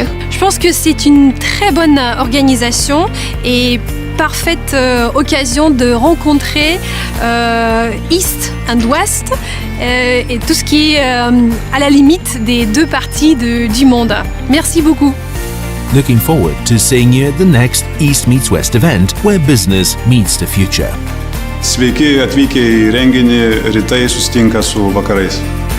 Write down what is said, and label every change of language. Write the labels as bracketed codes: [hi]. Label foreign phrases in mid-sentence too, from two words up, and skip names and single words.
[fr] Je pense que c'est une très bonne organisation et parfaite occasion de rencontrer [en] East and West [fr] et tout ce qui est à la limite des deux parties du monde. Merci beaucoup. [en] Looking forward to seeing you at the next East Meets West event where business meets the future. [lt] Sveiki atvykę į renginį, rytai susitinka su vakarais.